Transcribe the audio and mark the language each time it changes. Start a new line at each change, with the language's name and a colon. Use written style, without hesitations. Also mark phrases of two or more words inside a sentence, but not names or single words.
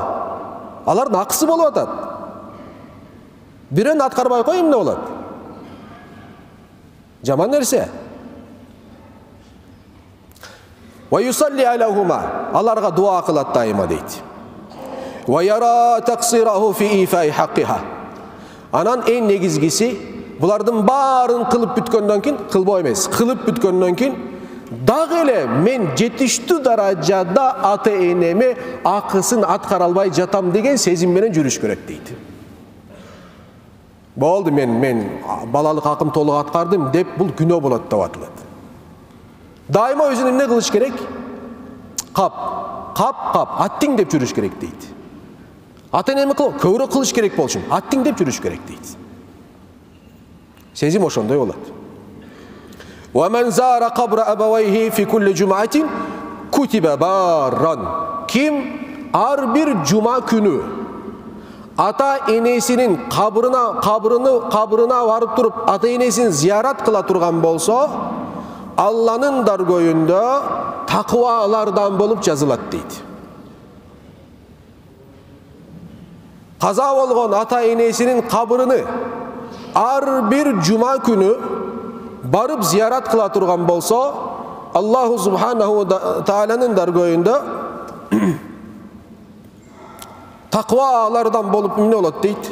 Kyrgyz: Алардын акысы болуп атат. Бирөөнү аткарбай кой, эмне болот? Жаман нерсе.
Arabic: ويصلي عليهما.
Kyrgyz: Аларга дуа кылат дайыма дейт.
Arabic: ويرى تقصيره في إيفاء حقها.
Kyrgyz: Анан эң негизгиси, булардын баарын кылып бүткөндөн кийин, кылбой эмес, кылып бүткөндөн кийин дагы эле мен жетиштүү даражада ата-энеме акысын аткара албай жатам деген сезим менен жүрүш керек дейт. Болду, мен балалык акым толук аткардым деп бул күнөө болот деп атылат. Дайыма өзүн эмне кылыш керек? Кап, аттиң деп жүрүш керек дейт. Ата-энеме көбүрөөк кылыш керек болчун, аттиң деп жүрүш керек дейт. Сезим ошондой болот.
Arabic: ومن زار قبر أبويه في كل جمعة كتب برا.
Kyrgyz: Kim ар бир жума күнү ата-энесинин кабырына барып туруп ата-энесин зиярат кыла турган болсо, Алланын даргөйүндө такыбалардан болуп жазылат дейт. Каза болгон ата-энесинин кабырыны ар бир жума күнү барып зиярат кыла турган болсо,
Arabic: الله سبحانه
Kyrgyz: тааланын даргөйүндө такыбалардан болуп эмне болот дейт?